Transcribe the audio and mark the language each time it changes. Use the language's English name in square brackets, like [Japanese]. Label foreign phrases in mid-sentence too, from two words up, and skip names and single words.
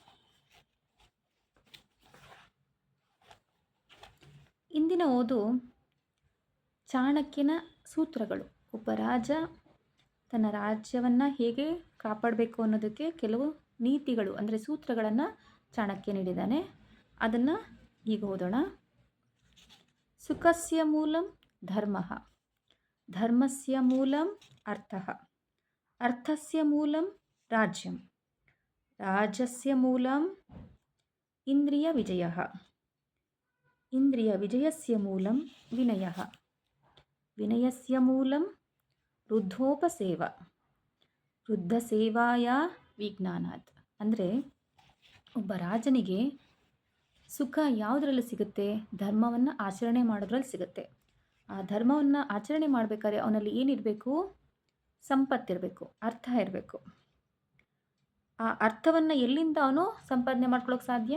[Kannada] ಇಂದಿನ ಓದು ಚಾಣಕ್ಯನ ಸೂತ್ರಗಳು. ಒಬ್ಬ ರಾಜ ತನ್ನ ರಾಜ್ಯವನ್ನು ಹೇಗೆ ಕಾಪಾಡಬೇಕು ಅನ್ನೋದಕ್ಕೆ ಕೆಲವು ನೀತಿಗಳು ಅಂದರೆ ಸೂತ್ರಗಳನ್ನು ಚಾಣಕ್ಯ ನೀಡಿದ್ದಾನೆ. ಅದನ್ನು ಈಗ ಓದೋಣ. [Sanskrit] ಸುಖಸ್ಯ ಮೂಲಂ ಧರ್ಮಃ, ಧರ್ಮಸ್ಯ ಮೂಲಂ ಅರ್ಥಃ, ಅರ್ಥಸ್ಯ ಮೂಲಂ ರಾಜ್ಯಂ, ರಾಜ್ಯಸ್ಯ ಮೂಲಂ ಇಂದ್ರಿಯ ವಿಜಯಃ, ಇಂದ್ರಿಯ ವಿಜಯಸ್ಯ ಮೂಲಂ ವಿನಯಃ, ವಿನಯಸ್ಯ ಮೂಲಂ ವೃದ್ಧೋಪಸೇವ, ವೃದ್ಧಸೇವಾಯ ವಿಜ್ಞಾನಾತ್. [Kannada] ಅಂದರೆ ಒಬ್ಬ ರಾಜನಿಗೆ ಸುಖ ಯಾವುದರಲ್ಲಿ ಸಿಗುತ್ತೆ? ಧರ್ಮವನ್ನು ಆಚರಣೆ ಮಾಡೋದ್ರಲ್ಲಿ ಸಿಗುತ್ತೆ. ಆ ಧರ್ಮವನ್ನು ಆಚರಣೆ ಮಾಡಬೇಕಾದ್ರೆ ಅವನಲ್ಲಿ ಏನಿರಬೇಕು? ಸಂಪತ್ತಿರಬೇಕು, ಅರ್ಥ ಇರಬೇಕು. ಆ ಅರ್ಥವನ್ನು ಎಲ್ಲಿಂದ ಅವನು ಸಂಪಾದನೆ ಮಾಡ್ಕೊಳ್ಳೋಕೆ ಸಾಧ್ಯ?